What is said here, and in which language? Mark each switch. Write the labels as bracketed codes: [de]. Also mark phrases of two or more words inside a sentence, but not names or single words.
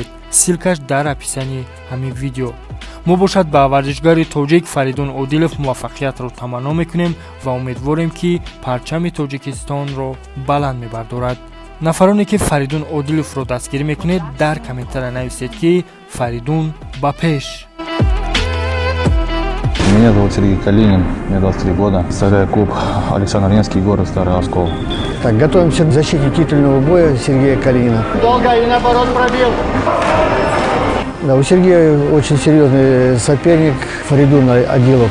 [tg] силкаш дар описании ҳамин видео. мо бошад ба варзишгари тоҷик Фаридун Одилов муваффақиятро таманно мекунем ва умедворем ки парчами Тоҷикистонро баланд мебардорад. нафароне ки Фаридун Одиловро дастгирӣ мекунед, дар комментария нависед ки Фаридун ба пеш. [ru] Меня зовут Сергей Калинин, мне 23 года. Представляю клуб Александр Невский, город Старый Оскол. Так, готовимся к защите титульного боя Сергея Калинина. Долго и наоборот пробил. Да, у Сергея очень серьезный соперник Фаридун Одилов.